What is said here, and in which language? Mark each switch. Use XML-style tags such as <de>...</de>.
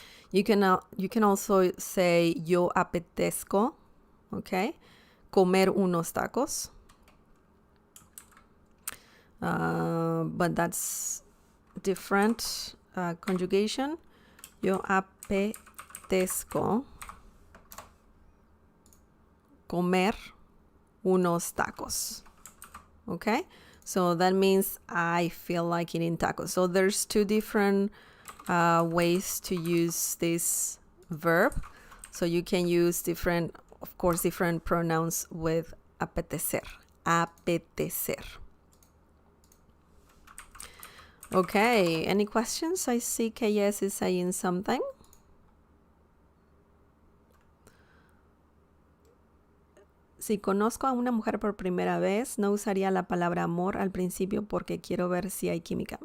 <en>You can also say</en> <es>yo apetezco,</es> <en>okay,</en> <es>comer unos tacos.</es> <en>But that's different conjugation.</en> <es>Yo apetezco comer unos tacos.</es> <en>Okay? So that means I feel like eating tacos. So there's two different ways to use this verb. So you can use different pronouns with apetecer. Apetecer. Okay, any questions? I see KS is saying something.</en> <es>Si conozco a una mujer por primera vez, no usaría la palabra amor al principio porque quiero ver si hay química.</es>